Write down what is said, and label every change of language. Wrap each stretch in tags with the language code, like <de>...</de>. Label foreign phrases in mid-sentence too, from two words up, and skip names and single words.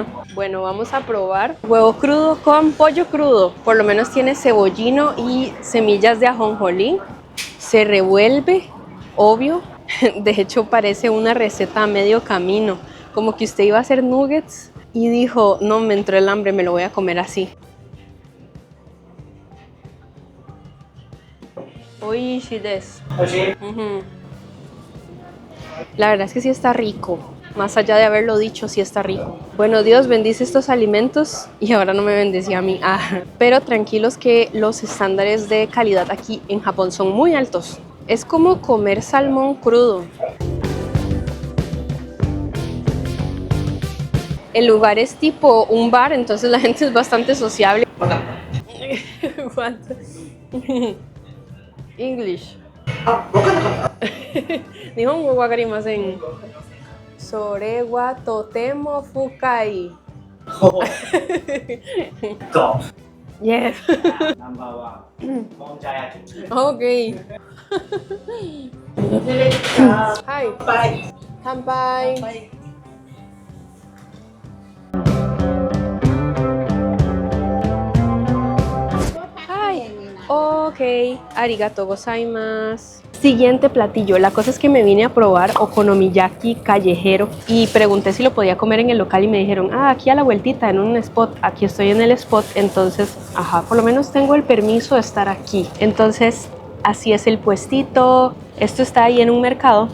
<es>Bueno, vamos a probar huevo crudo con pollo crudo. Por lo menos tiene cebollino y semillas de ajonjolí. Se revuelve, obvio. De hecho, parece una receta a medio camino. Como que usted iba a hacer nuggets y dijo, no, me entró el hambre, me lo voy a comer así.</es> <ja>美味しいです.</ja> <es>La verdad es que sí está rico. Más allá de haberlo dicho, sí está rico. Bueno, Dios bendice estos alimentos y ahora no me bendecía a mí. Pero tranquilos que los estándares de calidad aquí en Japón son muy altos. Es como comer salmón crudo. El lugar es tipo un bar, entonces la gente es bastante sociable.</es> <en>English.</en> <ja>日本語わかりません。それはとても深い。</ja> <en>Top. Yes. Number one.</en> <ja>Monjayaki. Okay. はい。</ja> <en>Bye.</en> <ja>乾杯。</ja> <en>Bye.</en> <ja>Ok, ありがとうございます.</ja> <es>Siguiente platillo. La cosa es que me vine a probar okonomiyaki callejero y pregunté si lo podía comer en el local y me dijeron, aquí a la vueltita en un spot. Aquí estoy en el spot, entonces, por lo menos tengo el permiso de estar aquí. Entonces, así es el puestito. Esto está ahí en un mercado.</es>